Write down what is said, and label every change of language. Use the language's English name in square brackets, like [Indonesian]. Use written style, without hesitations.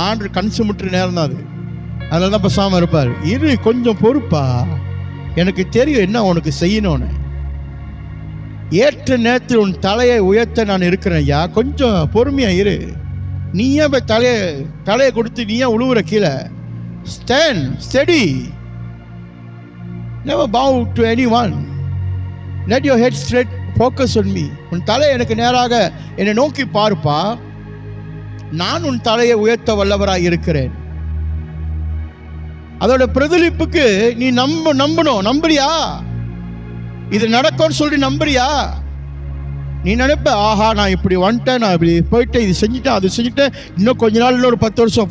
[Tamil] ஆண்டு கண் சுமுற்ற நேரம் தான் அது. அதில் தான் பேசாம இருப்பார். இரு, கொஞ்சம் பொறுப்பா, எனக்கு தெரியும் என்ன உனக்கு செய்யணும்னு. ஏற்ற நேரத்தில் உன் தலையை உயர்த்த நான் இருக்கிறேன் ஐயா, கொஞ்சம் பொறுமையா இரு. நீ ஏன் போய் தலையை கொடுத்து நீ ஏன் உழுவுற கீழே? [English] Stand steady, never bow to anyone. Let your head straight, focus on me. [Tamil] உன் தலை எனக்கு நேராக என்னை நோக்கி பார்ப்பா. நான் உன் தலையை உயர்த்த வல்லவராய் இருக்கிறேன். அதோட பிரதிலிப்புக்கு நீ நம்பணும். நம்புறியா? இது நடக்கும்னு சொல்லி நம்புறியா? நீ நினைப்ப, ஆஹா நான் இப்படி வந்துட்டேன், நான் இப்படி போயிட்டேன், இது செஞ்சுட்டேன், அது செஞ்சுட்டேன், இன்னும் கொஞ்ச நாள், இன்னொரு 10 வருஷம்.